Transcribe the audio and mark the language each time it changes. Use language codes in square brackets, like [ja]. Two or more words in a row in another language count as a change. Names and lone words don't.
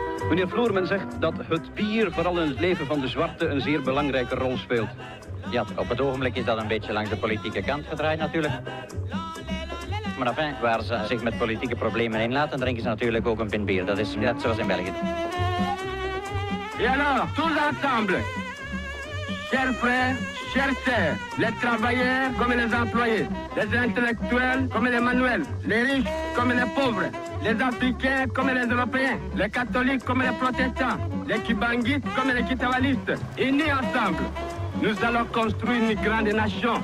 [nl] Meneer Floorman zegt dat het bier vooral in het leven van de zwarte een zeer belangrijke rol speelt. Ja, op het ogenblik is dat een beetje langs de politieke kant gedraaid natuurlijk. Maar enfin, waar ze zich met politieke problemen inlaten, drinken ze natuurlijk ook een pint bier. Dat is net zoals in België. [fr] Et alors, tous ensemble, chers frères, chers sœurs, les travailleurs comme les employés, les intellectuels comme les manuels, les riches comme les pauvres, les Africains comme les Européens, les catholiques comme les protestants, les kibanguistes comme les kitawalistes, unis ensemble, nous allons construire une grande nation.